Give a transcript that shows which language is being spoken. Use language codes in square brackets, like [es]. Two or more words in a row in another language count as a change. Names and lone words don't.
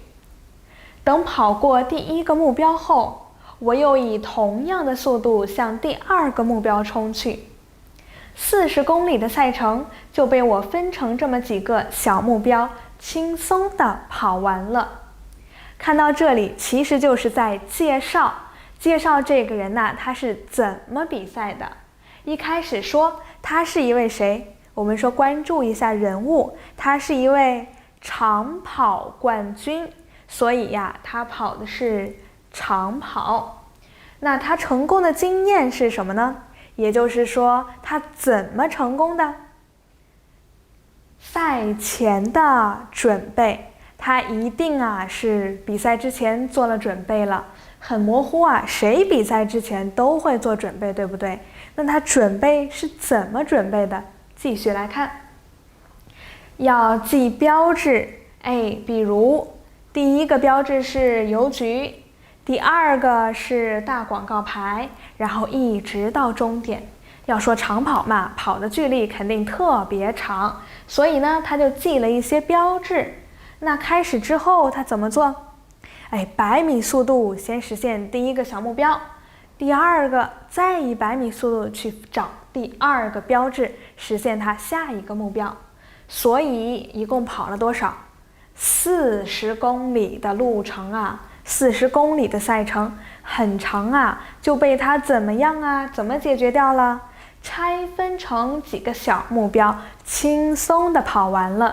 [zh] 等跑過第一個目標後，我又以同樣的速度向第二個目標衝去。40公里的賽程就被我分成這麼幾個小目標，輕鬆地跑完了。看到這裡，其實就是在介紹這個人他是怎麼比賽的。一開始說他是一位誰？我們說關注一下人物，他是一位長跑冠軍，所以他跑的是長跑。那他成功的經驗是什麼呢？也就是說，他怎麼成功的？賽前的準備，他他一定是比賽之前做了準備了。很模糊誰比賽之前都會做準備，對不對？那他準備是怎麼準備的？繼續來看，要記標誌，比如第一個標誌是郵局，第二個是大廣告牌，然後一直到終點。要說長跑嘛，跑的距離肯定特別長，所以呢，他就記了一些標誌。那開始之後他怎麼做？100米速度先實現第一個小目標，第二個再以100米速度去找第二個標誌，實現他下一個目標。所以一共跑了多少？40公里的路程40公里的赛程很長就被他怎麼樣怎麼解決掉了？拆分成幾個小目標，輕鬆的跑完了。